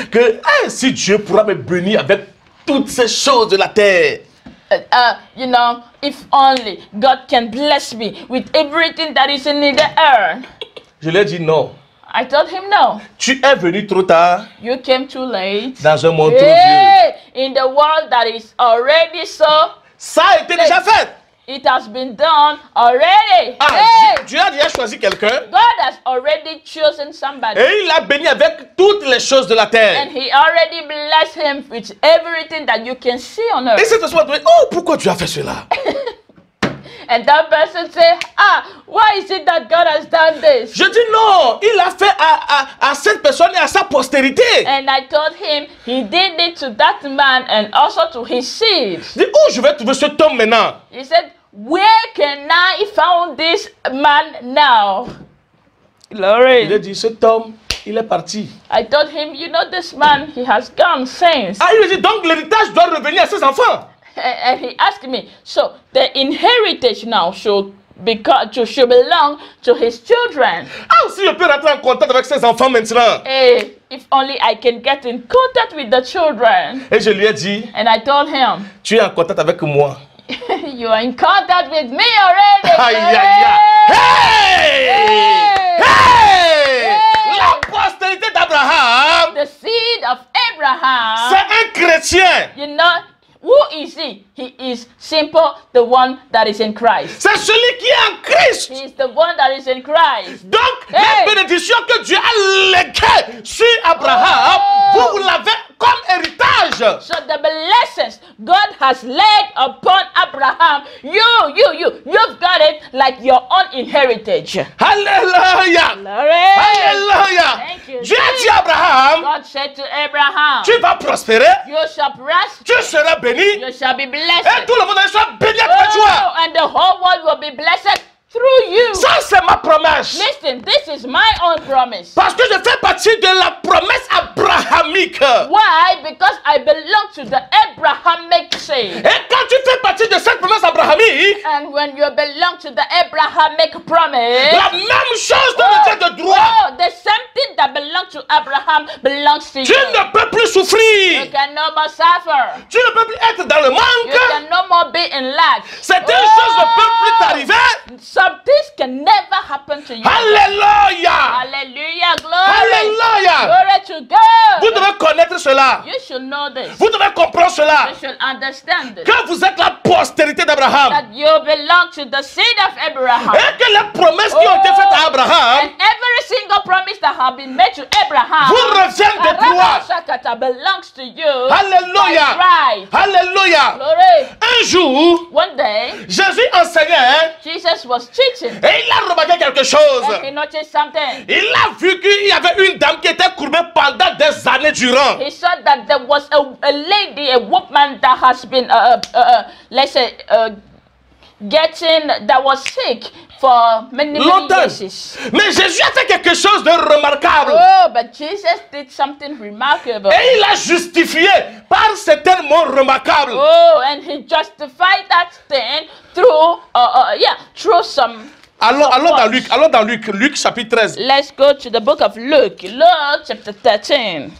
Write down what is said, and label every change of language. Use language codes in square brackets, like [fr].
[fr] que si Dieu pourra me bénir avec toutes ces choses de la terre. [en] you know, if only God can bless me with everything that is in the earth. [fr] Je lui ai dit non. [en] I told him no. [fr] Tu es venu trop tard [en] You came too late. [fr] dans un monde trop vieux. [en] Hey, in the world that is already so, [fr] Ça a été déjà fait. [en] it has been done already. Ah, Hey, [fr] Dieu a déjà choisi quelqu'un [en] God has already chosen somebody. [fr] et il l'a béni avec toutes les choses de la terre. [en] And he already blessed him with everything that you can see on [fr] Et [en] earth. [fr] cette personne va dire: oh, pourquoi tu as fait cela? [en] And that person say, why is it that God has done this? [fr] Je dis non, il l'a fait à cette personne et à sa postérité. [en] And I told him he did it to that man and also to his seed. [fr] Je dis: où je vais trouver cet homme maintenant? [en] He said, where can I find this man now? [fr] Il a [en] Glory. [fr] dit: cet homme, il est parti. [en] I told him, you know, this man, he has gone since. [fr] Ah, il a dit: donc l'héritage doit revenir à ses enfants. [en] And he asked me, so the inheritance now should belong to his children. [fr] Ah, si je peux rentrer en contact avec ses enfants maintenant. [en] Hey, if only I can get in contact with the children. [fr] Et je lui ai dit: [en] And I told him, [fr] tu es en contact avec moi. [en] you are in contact with me already. Aïe, aïe, aïe. Hey! Hey! [fr] Hey! La postérité d'Abraham, [en] The seed of Abraham. [fr] c'est un chrétien. [en] You know, who is he? He is simple, the one that is in Christ. [fr] C'est celui qui est en Christ. [en] He is the one that is in Christ. [fr] Donc, Hey! les bénédictions que Dieu a léguées sur Abraham, Oh! vous l'avez comme héritage. [en] So the blessings God has laid upon Abraham, you've got it like your own inheritance. [fr] Alléluia. [en] Glory. [fr] Alléluia. [en] Thank you. [fr] Dieu a dit à Abraham, [en] God said to Abraham, [fr] tu vas prospérer, [en] you shall prosper, [fr] tu seras béni, [en] you shall be [fr] et [en] blessed. [fr] tout le monde sera béni à travers toi. [en] Oh, and the whole world will be blessed through you. [fr] Ça, c'est ma promesse. [en] Listen, this is my own promise. [fr] Parce que je fais partie de la promesse abrahamique. [en] Why? Because I belong to the Abrahamic seed. [fr] Et quand tu fais partie de cette promesse abrahamique, [en] And when you belong to the Abrahamic promise, [fr] la même chose dans le Dieu de droit. [en] oh, the same thing that belongs to Abraham belongs to [fr] Tu [en] you. [fr] ne peux plus [en] You [fr] souffrir. [en] can no more suffer. [fr] Tu ne peux plus être dans le [en] You [fr] manque. [en] can no more be in lack. [fr] Certaines choses ne peuvent plus t'arriver. [en] Some things can never happen to you. [fr] Alléluia. [en] Hallelujah, glory. [fr] Alléluia. [en] Glory to [fr] Vous [en] God. [fr] devez connaître cela. [en] You should know this. [fr] Vous devez comprendre cela. [en] You should understand this. [fr] Que vous êtes la postérité d'Abraham. [en] That you belong to the seed of Abraham. [fr] Et que les promesses qui ont été faites à Abraham [en] And every single promise that have been made to Abraham [fr] vous reviennent de droit. [en] belongs to you. [fr] Alléluia. [en] Right. [fr] Alléluia. [en] Glory. [fr] Un jour, [en] One day, [fr] Jésus enseignait [en] Jesus was teaching. [fr] et il a remarqué quelque chose. [en] And he noticed something. [fr] Il a vu qu'il y avait une dame qui était courbée pendant des années durant. [en] He saw that there was a lady, a woman that has been, let's say, that was sick for many [fr] Longtemps. [en] years. [fr] Mais Jésus a fait quelque chose de remarquable. [en] Oh, but Jesus did something remarkable. [fr] Et il a justifié par certains mots remarquables. [en] Oh, and he justified that thing through, through some. [fr] Allons dans Luc, Luc chapitre 13. [en] Let's go to the book of Luke, Luke chapter 13.